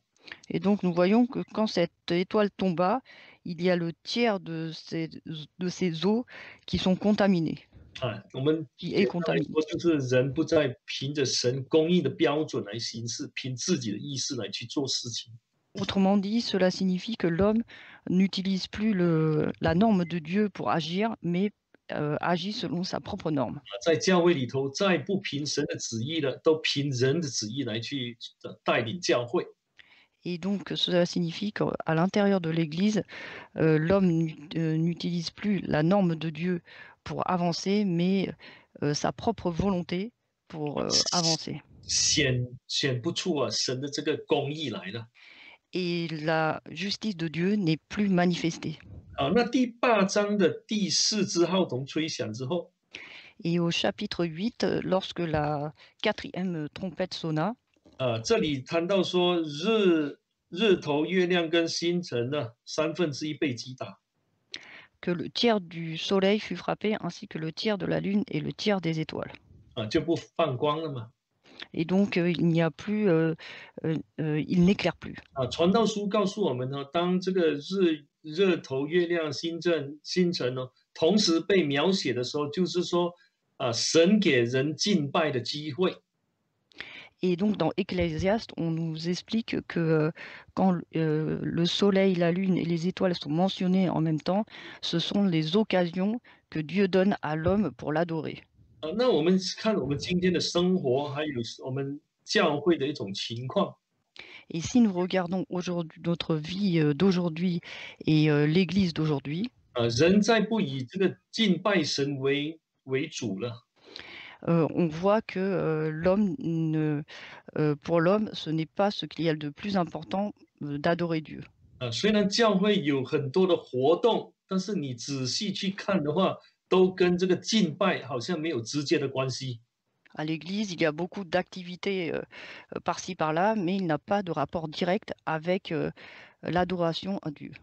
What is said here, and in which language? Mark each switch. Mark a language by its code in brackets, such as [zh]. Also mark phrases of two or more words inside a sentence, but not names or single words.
[fr] Et donc nous voyons que quand cette étoile tomba, il y a le tiers de ces eaux qui sont contaminées. 我们 qui est contaminé. [zh] 说就是人不再凭着神公义的标准来行事，凭自己的意识来去做事情。 [fr] Autrement dit, cela signifie que l'homme n'utilise plus la norme de Dieu pour agir, mais agit selon sa propre norme. [zh] 在教会里头，再不凭神的旨意了，都凭人的旨意来去带领教会。 [fr] Et donc, cela signifie qu'à l'intérieur de l'Église, l'homme n'utilise plus la norme de Dieu pour avancer, mais sa propre volonté pour avancer. [zh] 显不出神的这个公义来了。 [fr] Et la justice de Dieu n'est plus manifestée. [zh] 那第8章的第4支号筒吹响之后， [fr] Et au chapitre 8, lorsque la quatrième trompette sonna, [zh] 这里谈到说日头、月亮跟星辰呢1/3被击打。 [fr] que le tiers du soleil fut frappé, ainsi que le tiers de la lune et le tiers des étoiles. [zh] 就不放光了嘛。 [fr] Et donc, il n'y a plus, il n'éclaire plus. [zh] 传道书告诉我们呢，当这个日头、月亮、星辰呢，同时被描写的时候，就是说神给人敬拜的机会。 [fr] Et donc, dans Ecclésiaste, on nous explique que quand le soleil, la lune et les étoiles sont mentionnés en même temps, ce sont les occasions que Dieu donne à l'homme pour l'adorer. [zh] 那我们看我们今天的生活，还有我们教会的一种情况。 [fr] Et si nous regardons aujourd'hui notre vie d'aujourd'hui et l'Église d'aujourd'hui, [zh] 人再不以这个敬拜神为主了。 [fr] on voit que pour l'homme, ce n'est pas ce qu'il y a de plus important d'adorer Dieu. [zh] 虽然教会有很多的活动，但是你仔细去看的话，都跟这个敬拜好像没有直接的关系。 [fr] À l'église, il y a beaucoup d'activités par-ci par-là, mais il n'a pas de rapport direct avec l'adoration à Dieu.